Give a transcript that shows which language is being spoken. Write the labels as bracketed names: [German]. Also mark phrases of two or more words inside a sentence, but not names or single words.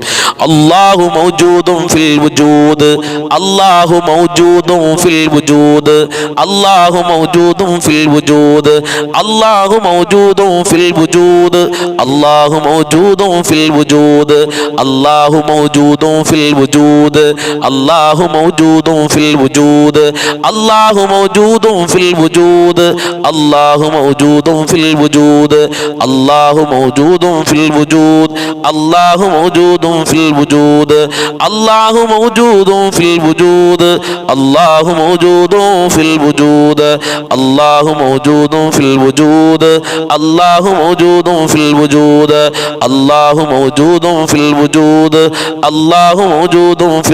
[Arabic] الله موجود في الوجود، الله موجود في الوجود، الله موجود في الوجود، الله موجود في الوجود، الله موجود في الوجود، الله موجود في الوجود، الله موجود في الوجود، الله موجود في الوجود، الله موجود في الوجود، الله موجود في الوجود، الله موجود في الوجود، الله موجود في الوجود، الله موجود في الوجود، الله موجود في الوجود، الله موجود في الوجود، الله موجود في الوجود، الله موجود في